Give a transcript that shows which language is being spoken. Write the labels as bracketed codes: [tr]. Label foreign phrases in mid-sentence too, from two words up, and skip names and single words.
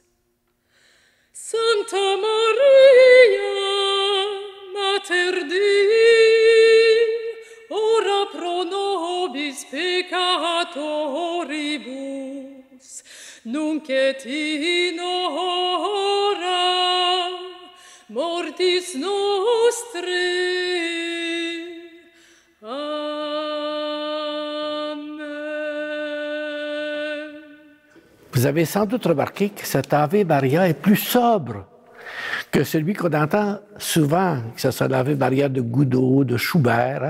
[la] Santa Maria, Mater Dei, ora pro nobis peccatoribus, nunc et in hora mortis nostrae. Amen. [fr] Vous avez sans doute remarqué que cet Ave Maria est plus sobre que celui qu'on entend souvent, que ce soit l'Ave Maria de Gounod, de Schubert.